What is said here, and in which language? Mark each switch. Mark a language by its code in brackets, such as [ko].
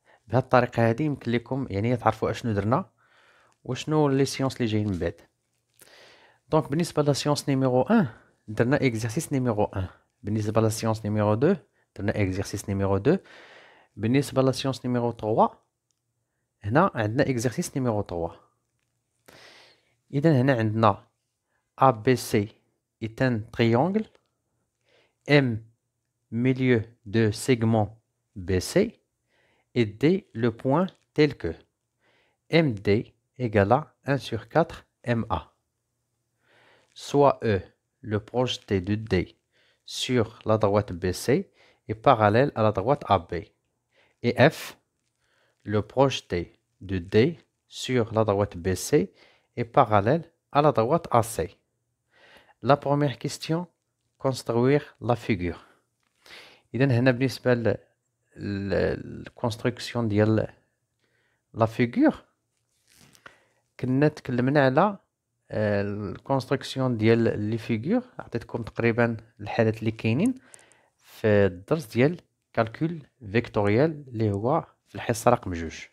[ar] بهذه الطريقة هذه يمكن لكم يعني تعرفوا اشنو درنا وشنو لي سيونس اللي جايين من بعد. دونك بالنسبة للسيونس نيميرو 1 درنا اكزرسيس نيميرو 1، بالنسبة للسيونس نيميرو 2 درنا اكزرسيس نيميرو 2، بالنسبة للسيونس نيميرو 3 هنا عندنا اكزرسيس نيميرو 3. إذا هنا عندنا [fr] ABC est un triangle, M milieu de segment BC et D le point tel que MD égale à 1 sur 4 MA. Soit E, le projeté de D sur la droite BC est parallèle à la droite AB. Et F, le projeté de D sur la droite BC est parallèle à la droite AC. La première question, construire la figure. [ar] إذا هنا بالنسبة للconstruction ديال [fr] la figure [ar] كنا تكلمنا على الكونستركسيون ديال لي فيغور. عطيتكم تقريبا الحالات اللي كاينين في الدرس ديال كالكول فيكتوريال اللي هو في الحصه رقم 2.